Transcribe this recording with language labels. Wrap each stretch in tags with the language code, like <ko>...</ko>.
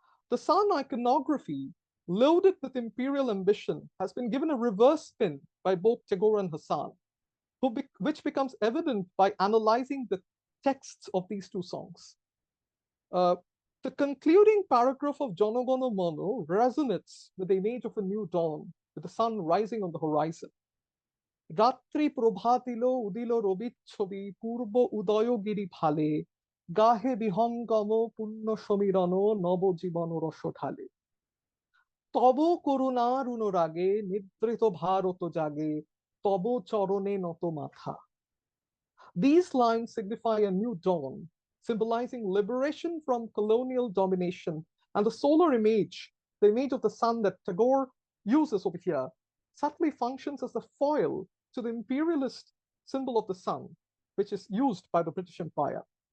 <en>The Sun iconography, loaded with imperial ambition, has been given a reverse spin by both Tagore and Hassan, which becomes evident by analyzing the texts of these two songs. The concluding paragraph of Jana Gana Mana resonates with the image of a new dawn, with the sun rising on the horizon.</en> <bn>রাত্রি প্রভাতিল উদিল রবি ছবি পূর্ব উদয়গিরি ভালে গাহে বিহঙ্গম পুণ্য সমীরণ নবজীবন রস ঢালে তব করুণার অনুরাগে নিদ্রিত ভারত জাগে তব চরণে নত মাথা.</bn> <en>These lines signify a new dawn, symbolizing liberation from colonial domination, and the solar image, the image of the sun that Tagore uses over here, subtly functions as a foil to the imperialist symbol of the sun, which is used by the British Empire.</en>